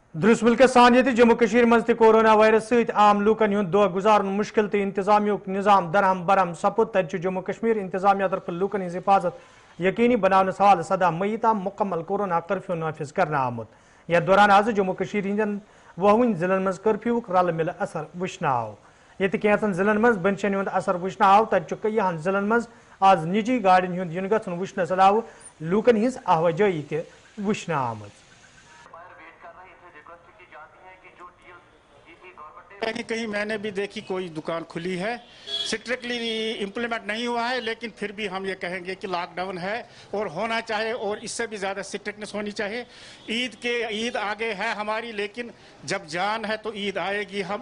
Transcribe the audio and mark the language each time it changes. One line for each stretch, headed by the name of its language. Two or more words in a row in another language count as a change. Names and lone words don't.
Kashmiri: درس ملک سان یہ جموں کشیر مز تہ کورونا وائرس ست عام لوکن ہند دہ گزارن مشکل تو انتظامیہ نظام درہم برہم سپد تت جموں کشمیر انتظامیہ طرف لوکن ہز حفاظت یقینی بناونس حوالہ 17 مئی تام مکمل کورونا کرفیو نافذ کرنا آمت یتھ دوران آز جموں کشیر ہندین 20 ضلعن مز کرفیو رل مل اثر وچھنہ آو یہ کینژن ضلعن مز بنشن ہند اثر وچھنہ آو تت کئیہن ضلعن مز آز نجی گاڑین ہند ین گھن وچھنس علاوہ لوکن ہز آواجائی تہ وچھنہ آمت
Urdu: کہیں کہیں میں نے بھی دیکھی کوئی دکان کھلی ہے
English: strictly implement
Urdu: نہیں ہوا ہے لیکن پھر بھی ہم یہ کہیں گے کہ لاک ڈاؤن ہے اور ہونا چاہے اور اس سے بھی زیادہ اسٹرکٹنس ہونی چاہیے عید آگے ہے ہماری لیکن جب جان ہے تو عید آئے گی ہم